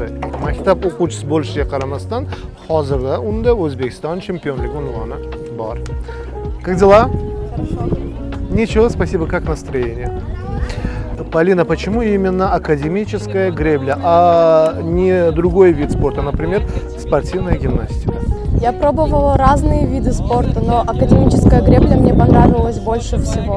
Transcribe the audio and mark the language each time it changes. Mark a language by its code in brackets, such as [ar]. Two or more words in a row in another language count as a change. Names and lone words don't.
[uz] Maktab o'quvchisi bo'lishiga qaramasdan, hozirda unda O'zbekiston chempionligi unvoni bor. [ru] Как дела? Ничего, спасибо, как настроение? Полина, почему именно академическая гребля, а не другой вид спорта, например, спортивная гимнастика? Я пробовала разные виды спорта, но академическая гребля мне понравилась больше всего.